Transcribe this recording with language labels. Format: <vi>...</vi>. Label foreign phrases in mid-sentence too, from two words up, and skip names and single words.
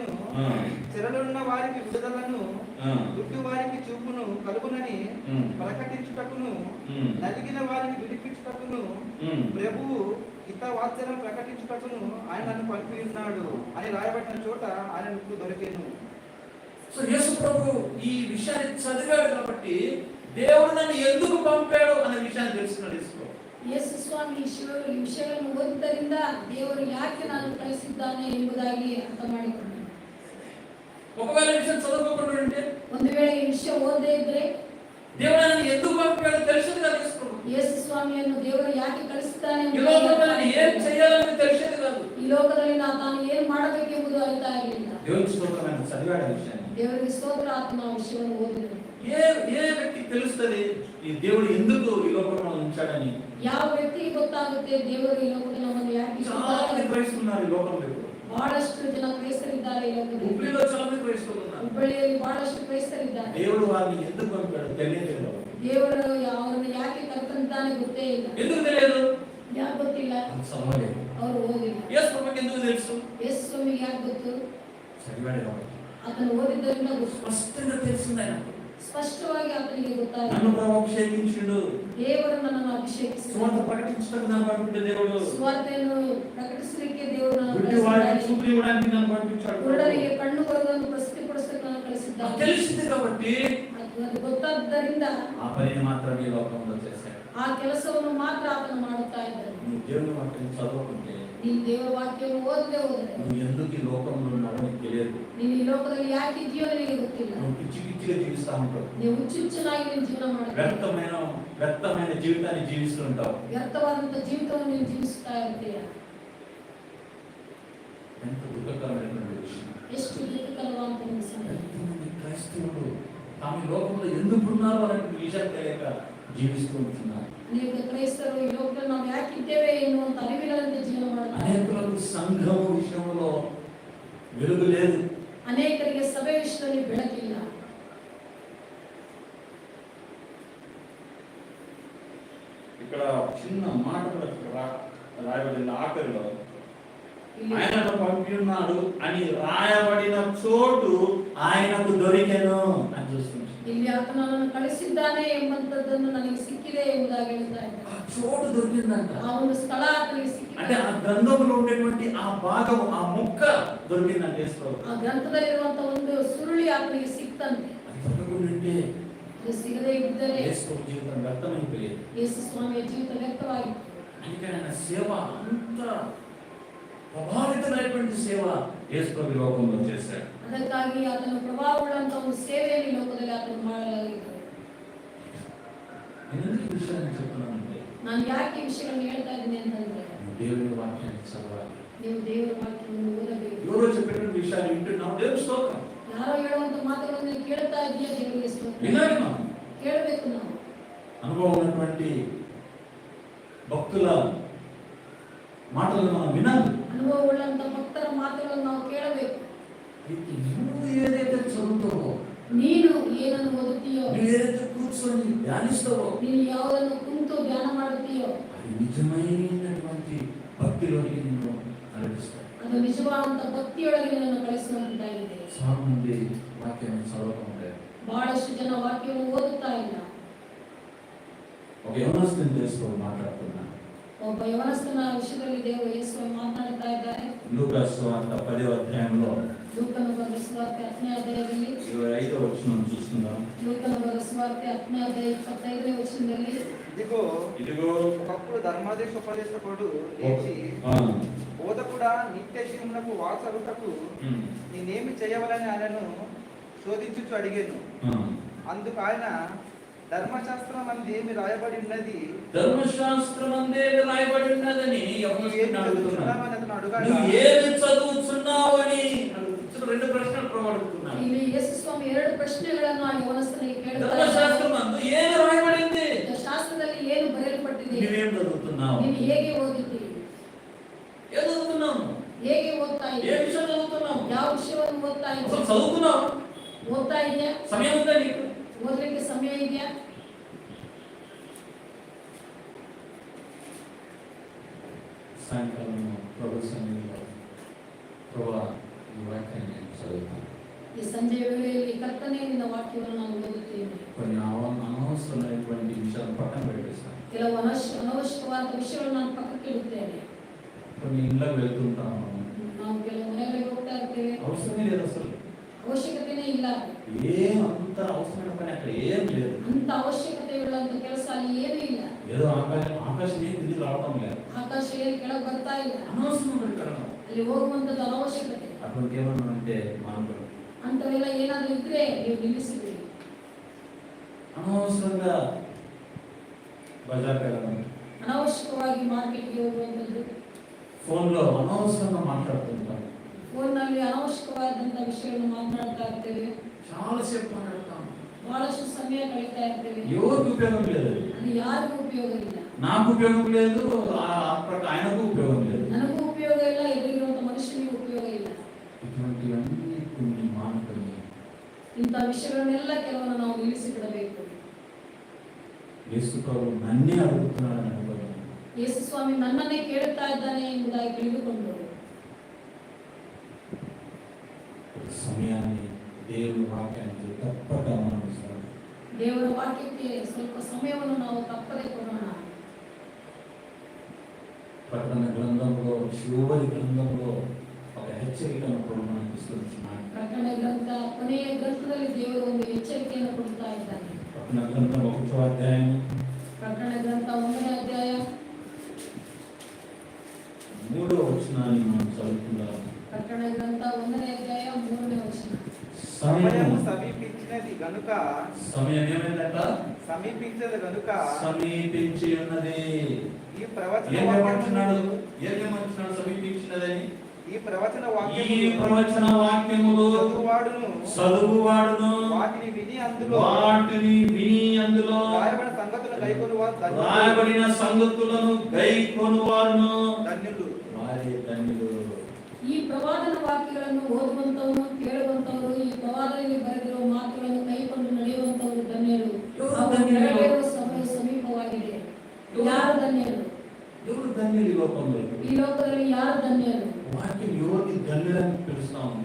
<te>చెరలున్న వారికి విడుదలను, గుడ్డి వారికి చూపును కలుగునని ప్రకటించుటకును, నలిగిన వారిని విడిపించుటకును, ప్రభువు హితవార్తను ప్రకటించుటకును ఆయన నన్ను పంపి ఉన్నాడు అని రాయబడిన చోట ఆయనకు దొరికేను. సో యేసు ప్రభు ఈ విషయాన్ని చదివాడు కాబట్టి దేవుడు నన్ను ఎందుకు పంపాడు అనే విషయాన్ని తెలుసుకున్నాడు యేసు ప్రభు.</te> <kn>ಯೇಸು ಸ್ವಾಮಿ ಈ ವಿಷಯಗಳನ್ನು ಓದಿದ್ದರಿಂದ ದೇವರು ಯಾಕೆ ನಾನು ಕಳಿಸಿದ್ದಾನೆ ಎಂಬುದಾಗಿ ಅರ್ಥ ಮಾಡಿಕೊಂಡೆ.</kn> <te>ఒకవేళ ఈ విషయం చదవకుండా ఉంటే</te> <kn>ಒಂದು ವೇಳೆ ಈ ವಿಷಯ ಓದದೇ ಇದ್ರೆ</kn> <te>దేవుడు ఆయన ఎందుకు పంపాడో తెలిసేది కాదు యేసు.</te> <kn>ಯೇಸು ಸ್ವಾಮಿಯನ್ನು ದೇವರು ಯಾಕೆ ಕಳಿಸಿದ್ದಾನೆ</kn> <te>ఈ లోకంలో ఆయన ఏం చేయాలని తెలిసేది కాదు.</te> <kn>ಈ ಲೋಕದಲ್ಲಿ ತಾನು ಏನು ಮಾಡಬೇಕೆಂಬುದು ಅರಿತಾ ಇರಲಿಲ್ಲ.</kn> <te>దేవునికి స్తోత్రం, ఆయన చదివాడు ఆ విషయాన్ని.</te> <kn>ದೇವರಿಗೆ ಸ್ತೋತ್ರ, ಆತ್ಮ ಆ ವಿಷಯವನ್ನು ಓದಿದನು.</kn> <te>ఏ వ్యక్తికి తెలుస్తుంది ఈ దేవుడు ఎందుకు ఈ లోకంలో ఉంచాడని?</te> <kn>ಯಾವ ವ್ಯಕ್ತಿಗೆ ಗೊತ್ತಾಗುತ್ತೆ ದೇವರು ಈ ಲೋಕದಲ್ಲಿ ನಮ್ಮನ್ನು ಯಾಕೆ</kn> <te>చాలా మంది</te> <kn>ಇಟ್ಟಿದ್ದಾನೆ?</kn> <te>క్రైస్తవులు ఈ లోకంలో ఇప్పుడు.</te> <kn>ಬಹಳಷ್ಟು ಜನ ಕ್ರೈಸ್ತರಿದ್ದಾರೆ ಈ ಲೋಕದಲ್ಲಿ.</kn> <te>ಹುಬ್ಳಿలో చాలా మంది క్రైస్తవులు ఉన్నారు.</te> <kn>ಹುಬ್ಬಳ್ಳಿಯಲ್ಲಿ ಬಹಳಷ್ಟು ಕ್ರೈಸ್ತರಿದ್ದಾರೆ.</kn> <te>దేవుడు వారిని ఎందుకు పంపాడు తెలియదు.</te> <kn>ದೇವರು ಅವರನ್ನು ಯಾಕೆ ಕರೆತಂತಾನೆ ಗೊತ್ತೇ ಇಲ್ಲ.</kn> <te>ఎందుకు తెలియదు?</te> <kn>ಯಾಕೆ ಗೊತ್ತಿಲ್ಲ?</kn> <te>అది చదవలేదు.</te> <kn>ಅವರು ಓದಿಲ್ಲ.</kn> <te>యేసు ప్రభుకి ఎందుకు తెలుసు?</te> <kn>ಯೇಸು ಸ್ವಾಮಿಗೆ ಯಾಕೆ ಗೊತ್ತು?</kn> <te>చదివాడు కాబట్టి.</te> <kn>ಆತನು ಓದಿದ್ದರಿಂದ ಗೊತ್ತು.</kn> <te>స్పష్టంగా తెలిసింది ఆయనకు.</te> <kn>ಸ್ಪಷ್ಟವಾಗಿ ಆತನಿಗೆ ಗೊತ್ತಾಯಿತು.</kn> <te>నన్ను ప్రభు అభిషేకించుడు.</te> <kn>ದೇವರು ನನ್ನನ್ನು ಅಭಿಷೇಕಿಸಿದ.</kn> <te>సువార్త ప్రకటించడానికి నన్ను పంపించాడు దేవుడు.</te> <kn>ಸುವಾರ್ತೆಯನ್ನು ಪ್ರಕಟಿಸಲಿಕ್ಕೆ ದೇವರು ನನ್ನನ್ನು</kn> <te>గుడ్డి వారికి</te> <kn>ಕಳಿಸಿದ್ದಾನೆ.</kn> <te>చూపు ఇవ్వడానికి నన్ను పంపించాడు.</te> <kn>ಕುರುಡರಿಗೆ ಕಣ್ಣು ಬರುವುದನ್ನು ಪ್ರಸಿದ್ಧಿಪಡಿಸಲಿಕ್ಕೆ ನನ್ನನ್ನು ಕಳಿಸಿದ್ದಾನೆ.</kn> <te>నాకు తెలిసింది కాబట్టి</te> <kn>ಅದು ಗೊತ್ತಾದ್ದರಿಂದ</kn> <te>ఆ పనిని మాత్రం ఈ లోకంలో చేశాడు.</te> <kn>ಆ ಕೆಲಸವನ್ನು ಮಾತ್ರ ಆತನು ಮಾಡುತ್ತಾ ಇದ್ದಾನೆ.</kn> <te>నువ్వు దేవుని వాక్యం చదవకుంటే</te> <kn>ನೀನು ದೇವರ ವಾಕ್ಯವನ್ನು ಓದದೆ ಹೋದರೆ</kn> <te>నువ్వు ఎందుకు ఈ లోకంలో ఉన్నావో నీకు తెలియదు.</te> <kn>ನೀನು ಈ ಲೋಕದಲ್ಲಿ ಯಾಕೆ ಜೀವನ ನಿನಗೆ ಗೊತ್ತಿಲ್ಲ.</kn> <te>నువ్వు పిచ్చి పిచ్చిగా జీవిస్తూ ఉంటావు.</te> <kn>ನೀವು ಹುಚ್ಚುಚ್ಚನಾಗಿ ನೀನು ಜೀವನ ಮಾಡ್ತೀಯ.</kn> <te>వ్యర్థమైన జీవితాన్ని జీవిస్తూ ఉంటావు.</te> <kn>ವ್ಯರ್ಥವಾದಂತ ಜೀವಿತವನ್ನು ನೀನು ಜೀವಿಸ್ತಾ ಇರ್ತೀಯ.</kn> <te>ఎంత దుఃఖకరమైనటువంటి విషయం.</te> <kn>ಎಷ್ಟು ದುಃಖಕರವಾದಂತ ಸಂಗತಿ.</kn> <te>ఎంతమంది క్రైస్తవులు తాము ఈ లోకంలో ఎందుకు ఉన్నారో అనే విషయం తెలియక జీవిస్తూ ఉంటున్నారు.</te> <kn>ಅನೇಕ ಕ್ರೈಸ್ತರು ಈ ಲೋಕದಲ್ಲಿ ನಾವು ಯಾಕಿದ್ದೇವೆ ಎನ್ನುವಂತ ಅರಿವಿಲ್ಲದಂತೆ ಜೀವನ ಮಾಡ್ತಾರೆ.</kn> <te>అనేకులకు సంఘం విషయంలో వెలుగు లేదు.</te> <kn>ಅನೇಕರಿಗೆ ಸಭೆ ವಿಷಯದಲ್ಲಿ ಬೆಳಕಿಲ್ಲ.</kn> <te>ఇక్కడ చిన్న మాట రాయబడిన ఆఖరిలో</te> <kn>ಇಲ್ಲಿ</kn> <te>ఆయనను పంపి ఉన్నాడు అని రాయబడిన చోటు ఆయనకు దొరికెను అని చూస్తుంది.</te> <kn>ಇಲ್ಲಿ ಆತನು ನನ್ನನ್ನು ಕಳಿಸಿದ್ದಾನೆ ಎಂಬಂತದ್ದನ್ನು ನನಗೆ ಸಿಕ್ಕಿದೆ ಎಂಬುದಾಗಿ ಹೇಳ್ತಾ ಇದ್ದಾರೆ.</kn> <te>ఆ చోటు దొరికిందంట.</te> <kn>ಆ ಒಂದು ಸ್ಥಳ ಆತನಿಗೆ</kn> <te>అంటే</te> <kn>ಸಿಕ್ಕಿದೆ.</kn> <te>ఆ గ్రంథంలో ఉండేటువంటి ఆ భాగం, ఆ ముక్క దొరికిందంటే</te> <kn>ಆ ಗ್ರಂಥದಲ್ಲಿರುವಂತ ಒಂದು ಸುರುಳಿ ಆತನಿಗೆ ಸಿಕ್ತಂತೆ.</kn> <te>అది దొరకకుంటే</te> <kn>ಅದು ಸಿಗದೇ ಇದ್ದರೆ</kn> <te>యేసు జీవితం వ్యర్థమైపోయేది.</te> <kn>ಯೇಸು ಸ್ವಾಮಿಯ ಜೀವಿತ ವ್ಯಕ್ತವಾಗಿತ್ತು.</kn> <te>అందుకని ఆయన సేవ అంత ప్రభావితమైనటువంటి సేవ యేసు ప్రభు లోకంలో చేశాడు.</te> <kn>ಅದಕ್ಕಾಗಿ ಆತನ ಪ್ರಭಾವವುಳ್ಳಂತ ಒಂದು ಸೇವೆಯನ್ನು ಲೋಕದಲ್ಲಿ ಆತನು ಮಾಡಲಾಗಿದೆ.</kn> <te>నేను ఎందుకు ఈ విషయాన్ని చెప్తున్నానంటే</te> <kn>ನಾನು ಯಾಕೆ ಈ ವಿಷಯಗಳನ್ನು ಹೇಳ್ತಾ ಇದ್ದೀನಿ ಅಂತಂದ್ರೆ</kn> <te>దేవుని వాక్యాన్ని చదవాలి.</te> <kn>ನೀವು ದೇವರ ವಾಕ್ಯವನ್ನು ಓದಬೇಕು.</kn> <te>ఎవరో చెప్పినటువంటి విషయాలు వింటున్నావు, దేవుని స్తోత్రం.</te> <kn>ಯಾರೋ ಹೇಳುವಂತ ಮಾತುಗಳನ್ನು ನೀವು ಕೇಳ್ತಾ ಇದೆಯಾ, ದೇವರಿಗೆ ಸ್ತೋತ್ರ.</kn> <te>వినాలి మనం.</te> <kn>ಕೇಳಬೇಕು ನಾವು.</kn> <te>అనుభవం ఉన్నటువంటి భక్తుల మాటలను మనం వినాలి.</te> <kn>ಅನುಭವವುಳ್ಳಂತ ಭಕ್ತರ ಮಾತುಗಳನ್ನು ನಾವು ಕೇಳಬೇಕು.</kn> <te>అయితే నువ్వు ఏదైతే చదువుతావో,</te> <kn>ನೀನು ಏನನ್ನು ಓದುತ್ತೀಯೋ,</kn> <te>నువ్వు ఏదైతే కూర్చొని ధ్యానిస్తావో,</te> <kn>ನೀನು ಯಾವುದನ್ನು ಕುಂತು ಧ್ಯಾನ ಮಾಡುತ್ತೀಯೋ</kn> <te>అది నిజమైనటువంటి భక్తిలోనికి నిన్ను నడిపిస్తాయి.</te> <kn>ಅದು ನಿಜವಾದಂತ ಭಕ್ತಿಯೊಳಗೆ ನಿನ್ನನ್ನು ಕಳಿಸುವಂತಾಗಿದೆ.</kn> <te>చాలా మంది వాక్యాన్ని చదవకుండా</te> <kn>ಬಹಳಷ್ಟು ಜನ ವಾಕ್ಯವನ್ನು ಓದುತ್ತಾ ಇಲ್ಲ.</kn> <te>ఒక యవనస్తుని తెలుసుకో మాట్లాడుతున్నా.</te> <kn>ಒಬ್ಬ ಯವನಸ್ಥನ ವಿಷಯದಲ್ಲಿ ದೇವರು ಯೇಸು ಮಾತನಾಡ್ತಾ ಇದ್ದಾರೆ.</kn> <te>లూకాసు సువార్త 10వ అధ్యాయంలో</te> <kn>ಲೂಕನ ಬರೆದ ಸುವಾರ್ತೆ 10ನೇ ಅಧ್ಯಾಯದಲ್ಲಿ</kn> <te>25వ వచనం చూస్తున్నాం.</te> <kn>ಲೂಕನ ಬರೆದ ಸುವಾರ್ತೆ 10ನೇ ಅಧ್ಯಾಯ 25ನೇ ವಚನದಲ್ಲಿ</kn> <te>ఇదిగో ఒకప్పుడు ధర్మాదేశోపదేశకుడు లేచి బోధకుడా నిత్య జీవమునకు వాసరుటకు నేనేమి చేయవలని ఆయనను శోధించుచు అడిగాను. అందుకు ఆయన ధర్మశాస్త్రం అందు ఏమి రాయబడి ఉన్నది, ధర్మశాస్త్రం అందేమి రాయబడి ఉన్నదని యవనస్తుని అడుగుతున్నాడు. అతను అడుగాడు. నువ్వు ఏమి చదువుతున్నావు అని అడుగుతున్న రెండు ప్రశ్నలు ప్రమాడుతున్నాడు.</te> <kn>ಇಲ್ಲಿ ಯೇಸು ಸ್ವಾಮಿ ಎರಡು ಪ್ರಶ್ನೆಗಳನ್ನು ಆ ಯವನಸ್ಥನಿಗೆ ಕೇಳ್ತಾ ಇದ್ದಾರೆ.</kn> <te>ధర్మశాస్త్రం అందు ఏమి రాయబడింది,</te> <kn>ಶಾಸ್ತ್ರದಲ್ಲಿ ಏನು ಬರೆಯಲ್ಪಟ್ಟಿದೆ,</kn> <te>నువ్వేం చదువుతున్నావు,</te> <kn>ನೀನು ಹೇಗೆ ಓದಿದ್ದೀರಿ,</kn> <te>ఏం చదువుతున్నావు,</te> <kn>ಹೇಗೆ ಓದ್ತಾ</kn> <te>ఏ</te> <kn>ಇದ್ದೀರಿ,</kn> <te>విషయం చదువుతున్నావు,</te> <kn>ಯಾವ ವಿಷಯವನ್ನು ಓದ್ತಾ</kn> <te>అసలు</te> <kn>ಇದ್ದೀರಿ,</kn> <te>చదువుతున్నావు,</te> <kn>ಓದ್ತಾ ಇದೆಯಾ,</kn> <te>సమయం ఉందా నీకు?</te> <kn>ಓದಲಿಕ್ಕೆ ಸಮಯ ಇದೆಯಾ?</kn> <te>సాయంకాలం ప్రభు సన్నిధిలో ప్రభువా ఈ వాక్యాన్ని నేను చదువుతాను.</te> <kn>ಈ ಸಂಜೆಯ ವೇಳೆಯಲ್ಲಿ ಕರ್ತನೇ ನಿನ್ನ ವಾಕ್ಯವನ್ನು ನಾನು ಓದುತ್ತೇನೆ.</kn> <te>కొన్ని అనవసరమైనటువంటి విషయాలు పక్కన పెట్టేస్తాను.</te> <kn>ಕೆಲವು ಅನವಶ್ಯಕವಾದ ವಿಷಯಗಳನ್ನು ನಾನು ಪಕ್ಕಕ್ಕೆ ಇಡುತ್ತೇನೆ.</kn> <te>కొన్ని ఇళ్ళకి వెళ్తుంటాము,</te> <kn>ನಾವು ಕೆಲವು ಮನೆಗಳಿಗೆ ಹೋಗ್ತಾ ಇರ್ತೇವೆ,</kn> <te>అవసరమే లేదు, అసలు</te> <kn>ಅವಶ್ಯಕತೆನೇ ಇಲ್ಲ,</kn> <te>ఏం అంత అవసరమైన పని అక్కడ ఏం లేదు.</te> <kn>ಅಂತ ಅವಶ್ಯಕತೆ ಉಳ್ಳಂತ ಕೆಲಸ ಅಲ್ಲಿ ಏನೂ ಇಲ್ಲ.</kn> <te>ఏదో ఆకాశం ఏం తిరిగి రావడం లేదు,</te> <kn>ಆಕಾಶ ಏನು ಕೆಳಗೆ ಬರ್ತಾ ಇಲ್ಲ,</kn> <te>అనవసరమైన కారణం.</te> <kn>ಅಲ್ಲಿ ಹೋಗುವಂತದ್ದು ಅನವಶ್ಯಕತೆ.</kn> <te>అటువంటి ఏమన్నా అంటే మానవుడు</te> <kn>ಅಂತವೆಲ್ಲ ಏನಾದ್ರೂ ಇದ್ರೆ ನೀವು ನಿಲ್ಲಿಸಿಬಿಡಿ.</kn> <te>అనవసరంగా బజార్కి వెళ్ళడం,</te> <kn>ಅನವಶ್ಯಕವಾಗಿ ಮಾರ್ಕೆಟ್ಗೆ ಹೋಗುವಂತದ್ದು,</kn> <te>ఫోన్లో అనవసరంగా మాట్లాడుతుంటాం,</te> <kn>ಫೋನ್ನಲ್ಲಿ ಅನವಶ್ಯಕವಾದಂತ ವಿಷಯಗಳನ್ನು ಮಾತನಾಡ್ತಾ ಇರ್ತೇವೆ,</kn> <te>చాలాసేపు మాట్లాడతాం,</te> <kn>ಬಹಳಷ್ಟು ಸಮಯ ಕಳೀತಾ ಇರ್ತೇವೆ.</kn> <te>ఎవరికి ఉపయోగం లేదు.</te> <kn>ಅದು ಯಾರಿಗೂ ಉಪಯೋಗ ಇಲ್ಲ.</kn> <te>నాకు ఉపయోగం లేదు, ఆయనకు ఉపయోగం లేదు.</te> <kn>ನನಗೂ ಉಪಯೋಗ ಇಲ್ಲ, ಎದುರಿಗಿರುವಂತ ಮನುಷ್ಯನಿಗೂ ಉಪಯೋಗ ಇಲ್ಲ.</kn> <te>ఇటువంటివన్నీ కొన్ని మానుకొని</te> <kn>ಇಂಥ ವಿಷಯಗಳನ್ನೆಲ್ಲ ಕೆಲವನ್ನು ನಾವು ನಿಲ್ಲಿಸಿ ಬಿಡಬೇಕು.</kn> <te>యేసు ప్రభు నన్నే అడుగుతున్నాడని అనుకోవడం,</te> <kn>ಯೇಸು ಸ್ವಾಮಿ ನನ್ನನ್ನೇ ಕೇಳುತ್ತಾ ಇದ್ದಾನೆ ಎಂಬುದಾಗಿ ತಿಳಿದುಕೊಂಡು</kn> <te>సమయాన్ని దేవుని వాక్యానికి తప్పక మనం ఇస్తాం.</te> <kn>ದೇವರ ವಾಕ್ಯಕ್ಕೆ ಸ್ವಲ್ಪ ಸಮಯವನ್ನು ನಾವು ತಪ್ಪದೆ ಕೊಡೋಣ.</kn> <te>ప్రకటన గ్రంథంలో చివరి గ్రంథంలో ఒక హెచ్చరికను కూడా మనకి ఇస్తున్నాడు.</te> <kn>ಪ್ರಕಟಣ ಗ್ರಂಥ ಕೊನೆಯ ಗ್ರಂಥದಲ್ಲಿ ದೇವರು ಒಂದು ಎಚ್ಚರಿಕೆಯನ್ನು ಕೊಡ್ತಾ ಇದ್ದಾನೆ.</kn> <te>ప్రకటన గ్రంథం 1వ అధ్యాయం</te> <kn>ಪ್ರಕಟಣ ಗ್ರಂಥ 1ನೇ ಅಧ್ಯಾಯ</kn> <te>3వ వచనాన్ని మనం చదువుకుందాం.</te> <kn>ಪ್ರಕಟಣ ಗ್ರಂಥ 1ನೇ ಅಧ್ಯಾಯ 3ನೇ ವಚನ.</kn> <te>సమయము సమీపించినది గనుక, సమయం ఏమైందట? సమీపించదు గనుక సమీపించి ఉన్నది. ఈ ప్రవచన ఏమంటున్నాడు? ఏమంటున్నాడు? సమీపించినదని. ఈ ప్రవచన వాక్యములు చదువువాడును వాటిని విని అందులో రాయబడిన సంగతులను గైకొనువారును ధన్యులు. వారే ధన్యులు.</te> <kn>ಈ ಪ್ರವಾದನ ವಾಕ್ಯಗಳನ್ನು ಓದುವಂತವರು, ಕೇಳುವಂತವರು, ಈ ಪ್ರವಾದದಲ್ಲಿ ಬರೆದಿರುವ ಮಾತುಗಳನ್ನು ಕೈಕೊಂಡು ನಡೆಯುವಂತವರು ಧನ್ಯರು. ಅವರು ನೆರವೇರುವ ಸಮಯ ಸಮೀಪವಾಗಿದೆ. ಯಾರು ಧನ್ಯರು?</kn> <te>ఎవరు ధన్యులు? ఈ లోకంలో</te> <kn>ಈ ಲೋಕದಲ್ಲಿ ಯಾರು ಧನ್ಯರು?</kn> <te>వాక్యం ఎవరిని ధన్యులని పిలుస్తా ఉంది.</te>